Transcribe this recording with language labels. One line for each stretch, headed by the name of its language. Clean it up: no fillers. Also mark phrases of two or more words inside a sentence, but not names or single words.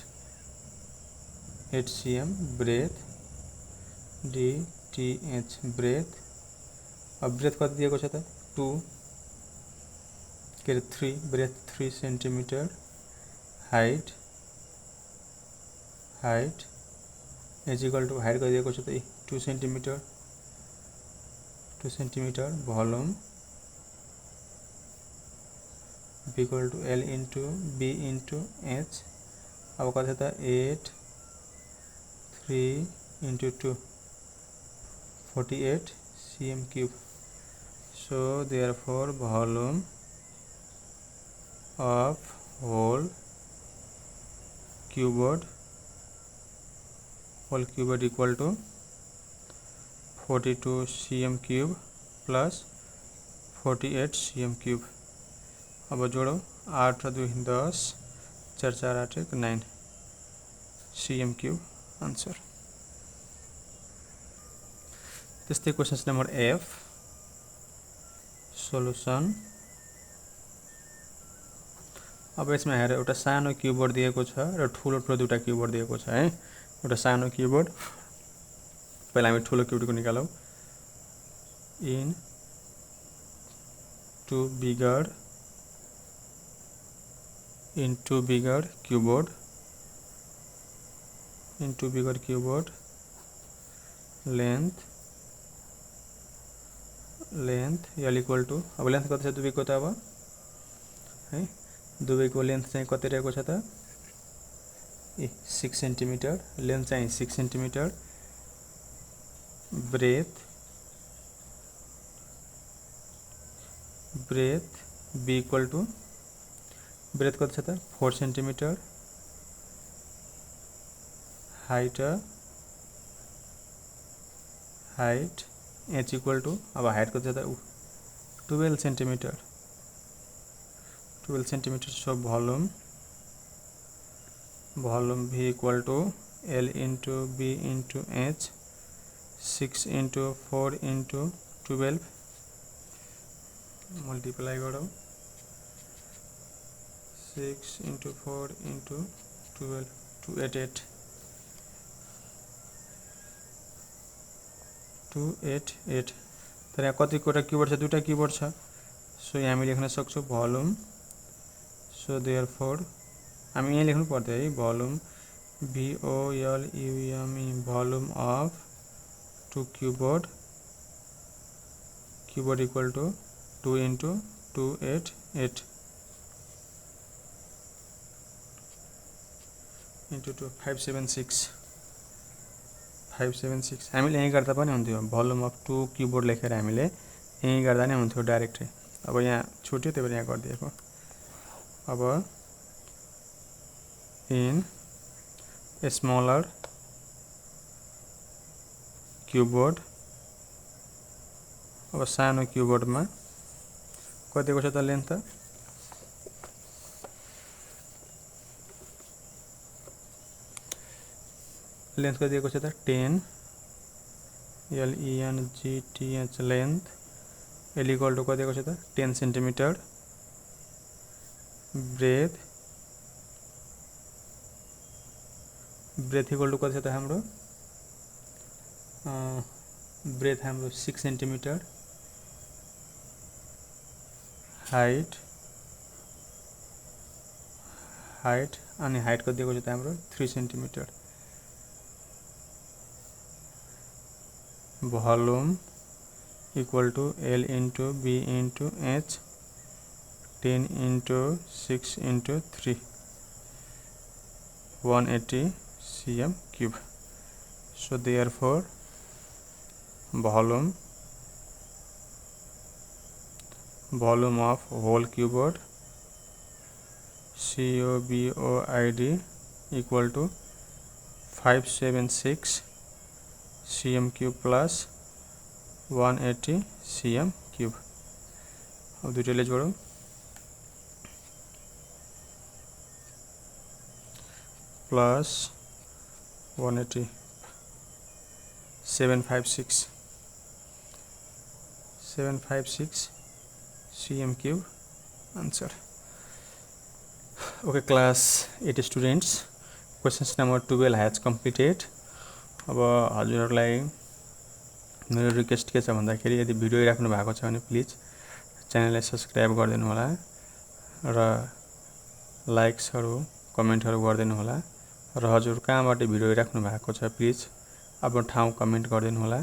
Nepali: 8 cm ब्रेथ DTH ब्रेथ अब ब्रेथ कति दिएको छ त 2 के 3 ब्रेथ
English: 3 centimetre height is equal to height
Nepali: कति दिएको छ त 2
English: centimetre volume equal to L into B into H
Nepali: अब कति छ त 8 3 into 2 48 cm cube.
English: So therefore volume of whole cupboard equal to 42 cm cube plus 48 cm cube.
Nepali: अब जोड़ो 8 2 10 4 4 8 1 9 cm cube आंसर. त्यस्तै
English: question number
Nepali: F सोल्युसन. अब यसमा हेर एउटा सानो क्युबोर्ड दिएको छ र ठुलो दुईटा क्युबोर्ड दिएको छ है. एउटा सानो क्युबोर्ड पहिला हामी ठुलो क्युबोर्डको निकालौं.
English: in to bigger cupboard length L equal to.
Nepali: अब लेंथ कति छ दुवैको त अब है. दुवैको लेंथ चाहिँ कति रहेको छ त 6 सेन्टिमिटर. लेंथ चाहिँ 6 सेन्टिमिटर. ब्रेथ B इक्वल टू ब्रेथ कति छ त 4 सेन्टिमिटर.
English: height H equal to.
Nepali: अब हाइट कति छ त 12 सेन्टिमिटर.
English: so volume V equal to L into B into H 6 into 4 into 12 multiply करो 6 into 4 into 12 288.
Nepali: तर यहाँ कतिवटा कीबोर्ड छ दुईटा कीबोर्ड छ. सो यहाँ हामी लेख्न सक्छौं वॉल्यूम.
English: so therefore
Nepali: हामी यहाँ लेख्नु पर्दैन है.
English: volume VOLUME volume of two keyboard equal to 2 into 288 into 2 576.
Nepali: हामीले यही गर्दा पनि हुन्थ्यो.
English: volume of two keyboard
Nepali: लेखेर हामीले यही गर्दा नै हुन्थ्यो डाइरेक्टली. अब यहाँ छुट्यो त्यही भएर यहाँ गरिदिएको.
English: अब in smaller keyboard.
Nepali: अब सानो कीबोर्डमा कतिको छ त लेन्थ त लेंथ कति दिएको छ त 10 LENGTH लेंथ.
English: L equal to
Nepali: कति दिएको छ त 10 सेन्टिमिटर. ब्रेथ इक्वल टू कति छ त हाम्रो ब्रेथ हाम्रो 6 सेन्टिमिटर. हाइट अनि हाइट कति दिएको छ त हाम्रो 3 सेन्टिमिटर.
English: volume equal to L into B into H 10 into 6 into 3 180 cm cube. So therefore volume of whole cupboard COBOID equal to 576 cm cube plus 180 cm cube.
Nepali: अब दुईटैले जोडौं. प्लस 180 756
English: cm cube answer. Okay class 8 students, questions number 12 has completed.
Nepali: अब हजुरहरुलाई मेरो रिक्वेस्ट के छ भन्दाखेरि यदि भिडियो हेरिराख्नु भएको छ भने प्लिज च्यानललाई सब्स्क्राइब गरिदिनु होला र लाइक्सहरु कमेन्टहरु गरिदिनु होला र हजुर कहाँबाट भिडियो हेरिराख्नु भएको छ प्लिज आफ्नो ठाउँ कमेन्ट गरिदिनु होला.